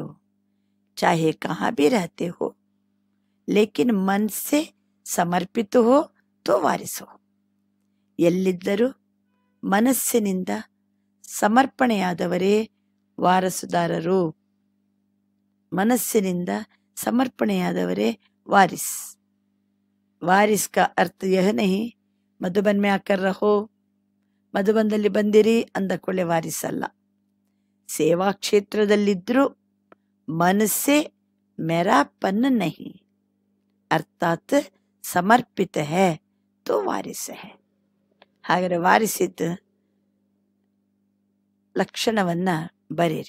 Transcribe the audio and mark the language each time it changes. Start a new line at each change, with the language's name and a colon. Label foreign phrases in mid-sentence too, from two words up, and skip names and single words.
Hindi: चाहे कहाँ भी रहते हो, लेकिन मन से समर्पित हो तो वारिस हो.
Kannada: ಎಲ್ಲಿದ್ದರೂ ಮನಸ್ಸಿನಿಂದ ಸಮರ್ಪಣೆಯಾದವರೇ ವಾರಸುದಾರರು. ಮನಸ್ಸಿನಿಂದ ಸಮರ್ಪಣೆಯಾದವರೇ ವಾರಿಸ್.
Hindi: ವಾರಿಸ್ का अर्थ यह नहीं ಮಧುಬನ್ में आकर रहो,
Kannada: ಮಧುಬನ್ದಲ್ಲಿ ಬಂದಿರಿ ಅಂದ ಕೊಳ್ಳೆ ವಾರಿಸ್ ಅಲ್ಲ. ಸೇವಾ ಕ್ಷೇತ್ರದಲ್ಲಿದ್ರೂ ಮನಸ್ಸೇ
Hindi: मेरापन नहीं अर्थात समर्पित है तो वारिस है.
Kannada: ಹಾಗಾದ್ರೆ ವಾರಿಸಿದ್ದ ಲಕ್ಷಣವನ್ನ ಬರೀರಿ.